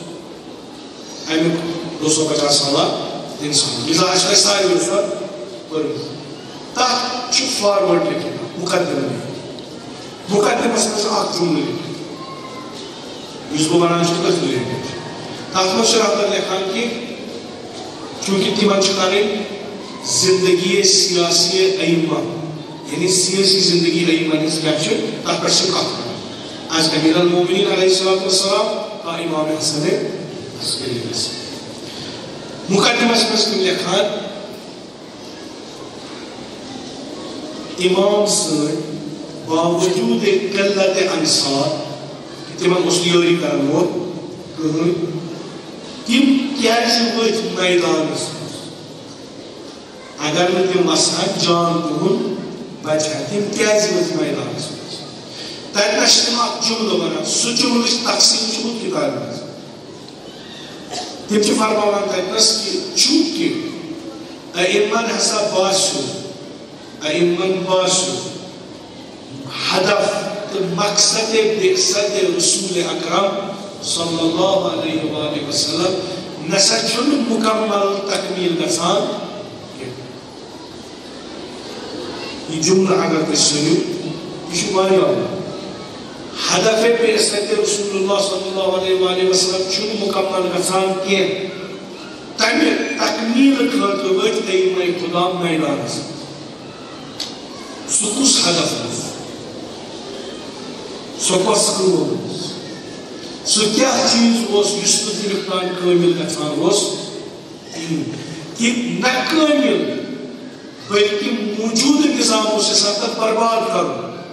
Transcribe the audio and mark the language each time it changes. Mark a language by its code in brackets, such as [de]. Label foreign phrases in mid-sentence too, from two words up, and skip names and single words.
[ks] امیُک 250 سالہ انسان لذا آسہِ تۄہہِ ساروِیو سۄ پٔرمٕژ تتھ چھُ فاروٲڈ لیکھِتھ مُقدمس منٛز چھُ اکھ جملہٕ لیکھِتھ یُس بہٕ ونان چھُس تٔتھۍ رِلیٹڈ تتھ منٛز چھُ رہبر لیکھان کہِ چوٗنٛکہِ تِمن چھُ کرٕنۍ زندگی سیاسی ائمہ یعنی سیاسی زندگی ائمہ ہٕنٛز کیٛاہ چھِ تتھ پٮ۪ٹھ چھِ کتھ کران از [ar] امیر المومنین علیہ الصلوۃ والسلام [ks] تا امام حسن عسکری مقدمس منٛز تِم لیکھان امام سٕنٛدۍ باوجوٗد قلت انصار تِمن اوس نہٕ یٲری کرن وول کٕہٕنۍ تِم کیٛازِ ؤتھۍ میدانس منٛز اگر نہٕ تِم وسہن جان تِہُنٛد بچہٕ ہا تِم کیٛازِ ؤتھۍ میدانس منٛز تتنس چھِ تِم اکھ جملہٕ ونان سُہ جملٕچ تقسیٖم چھِ ہُتھ کتابہِ منٛز تِم چھِ فرماوان تتنس کہِ چوٗنٛکہِ ائمن ہسا باسیو ہدف تہٕ مقصد بعثت رسول اکرم [ar] صلی اللہ علیہ وآلہ وسلم [ks] نسا چھُنہٕ مکمل تکمیل گژھان یہ جملہ اگر تُہۍ سٔنِو یہ چھُ واریاہ ہدف بعثت رسول اللہ [ar] صلی اللہ علیہ وآلہ وسلم [ks] چھُنہٕ مکمل گژھان کینٛہہ تمہِ تکمیل خٲطرٕ ؤتھۍ ائمہ خدا میدانس سُہ کُس ہدف اوس سۄ کۄس کٲم ٲس سُہ کیٛاہ چیٖز اوس یُس نہٕ تیُتھ تام کٲمِل گژھان اوس کہِ نہ کٲمِل بلکہ موجود نظام اوس یژھان تتھ برباد کرُن